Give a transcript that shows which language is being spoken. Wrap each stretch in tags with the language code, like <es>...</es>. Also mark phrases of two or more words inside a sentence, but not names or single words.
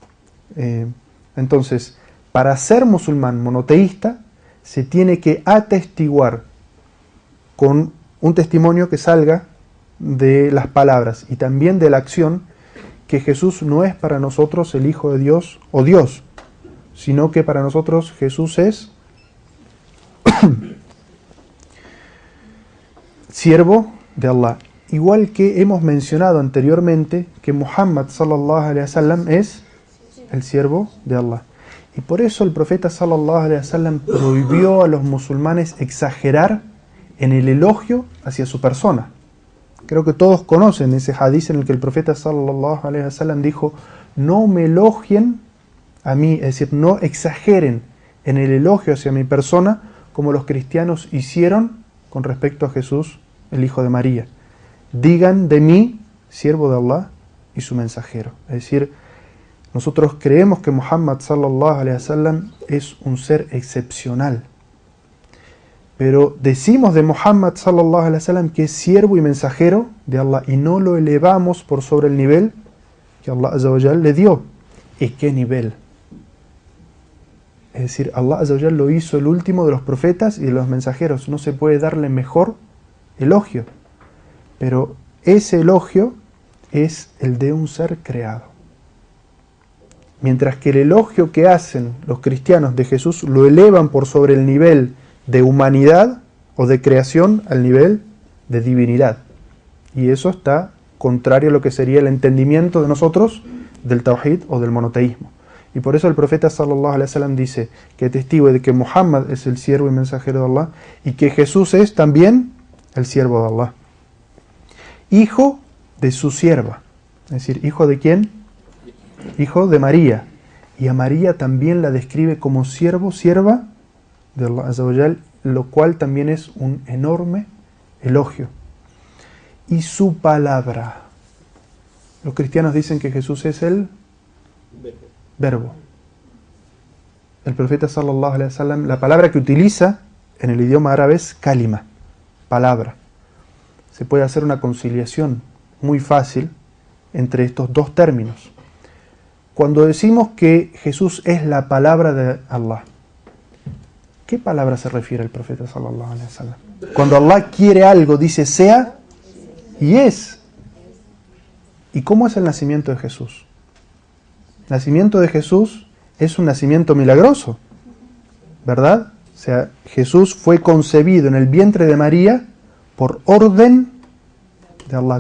<es>Entonces, para ser musulmán monoteísta, se tiene que atestiguar con un testimonio que salga de las palabras y también de la acción que Jesús no es para nosotros el Hijo de Dios o Dios, sino que para nosotros Jesús es siervo de Allah. Igual que hemos mencionado anteriormente que Muhammad</es> <ar>صلى الله عليه وسلم</ar> <es>es el siervo de Allah. Y por eso el profeta</es> <ar>صلى الله عليه وسلم</ar> <es>prohibió a los musulmanes exagerar en el elogio hacia su persona. Creo que todos conocen ese hadiz en el que el profeta</es> <ar>صلى الله عليه وسلم</ar> <es>dijo: no me elogien a mí, es decir, no exageren en el elogio hacia mi persona como los cristianos hicieron con respecto a Jesús, el hijo de María. Digan de mí, siervo de Allah y su mensajero. Es decir, nosotros creemos que Muhammad</es> <ar>صلى الله عليه وسلم</ar> <es>es un ser excepcional. Pero decimos de Muhammad</es> <ar>صلى الله عليه وسلم</ar> <es>que es siervo y mensajero de Allah y no lo elevamos por sobre el nivel que Allah</es> <ar>عز وجل</ar> <es>le dio. ¿Y qué nivel? Es decir, Allah</es> <ar>عز وجل</ar> <es>lo hizo el último de los profetas y de los mensajeros. No se puede darle mejor elogio. Pero ese elogio es el de un ser creado. Mientras que el elogio que hacen los cristianos de Jesús lo elevan por sobre el nivel de humanidad o de creación al nivel de divinidad. Y eso está contrario a lo que sería el entendimiento de nosotros del tawhid o del monoteísmo. Y por eso el profeta</es> <ar>صلى الله عليه وسلم</ar> <es>dice que testigo de que Muhammad es el siervo y mensajero de Allah y que Jesús es también el siervo de Allah. Hijo de su sierva. Es decir, ¿hijo de quién? Hijo de María. Y a María también la describe como siervo, sierva de Allah</es> <ar>عز وجل,</ar> <es>lo cual también es un enorme elogio. Y su palabra. Los cristianos dicen que Jesús es el verbo. El profeta</es> <ar>صلى الله عليه وسلم,</ar> <es>la palabra que utiliza en el idioma árabe es kalima, palabra. Se puede hacer una conciliación muy fácil entre estos dos términos. Cuando decimos que Jesús es la palabra de Allah, ¿qué palabra se refiere el profeta</es> <ar>صلى الله عليه وسلم?</ar> <es>Cuando Allah quiere algo, dice sea y es. ¿Y cómo es el nacimiento de Jesús? El nacimiento de Jesús es un nacimiento milagroso, ¿verdad? O sea, Jesús fue concebido en el vientre de María por orden de Allah.</es>